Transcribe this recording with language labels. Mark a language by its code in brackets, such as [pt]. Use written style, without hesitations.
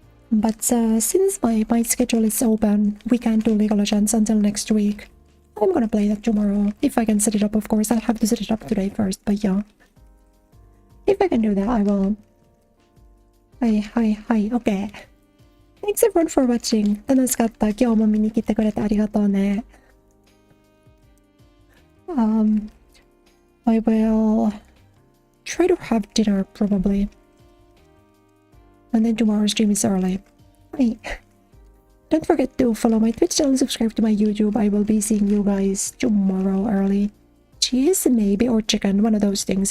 [en] But since my schedule is open, we can't do League of Legends until next week. I'm gonna play that tomorrow. If I can set it up, of course. I'll have to set it up today first, but yeah. If I can do that, I will. Hi, okay. Thanks everyone for watching. [ja] 楽しかった。今日も見に来てくれてありがとうね。 [en] I will try to have dinner probably. And then tomorrow's stream is early. Hey. Don't forget to follow my Twitch channel and subscribe to my YouTube. I will be seeing you guys tomorrow early. Cheese, maybe, or chicken, one of those things.